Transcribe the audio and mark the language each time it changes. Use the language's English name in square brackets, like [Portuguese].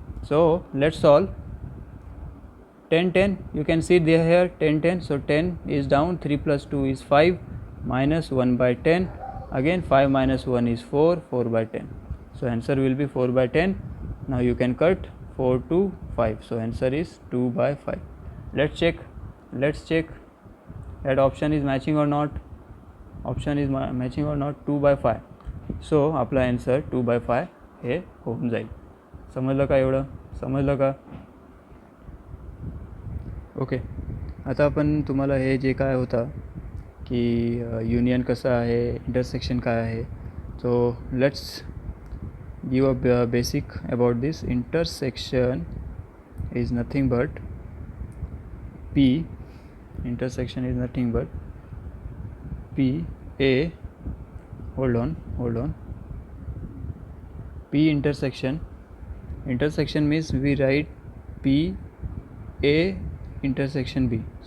[English] So let's solve. 10 10, you can see there here 10 10, so 10 is down, 3 plus 2 is 5 minus 1/10, again 5 minus 1 is 4, 4/10. So answer will be 4/10. Now you can cut 4 to 5, so answer is 2/5. Let's check that option is matching or not. Option is matching or not. 2/5. [Marathi] So आपला answer 2/5 हे होऊन जाईल. समजलं का? एवढं समजलं का? Okay, आता आपण तुम्हाला हे जे काय होतं की युनियन कसं आहे, इंटरसेक्शन काय आहे, [English] So let's give a basic about this. Intersection is nothing but P, intersection is nothing but P A, hold on, P intersection means we write P A intersection B.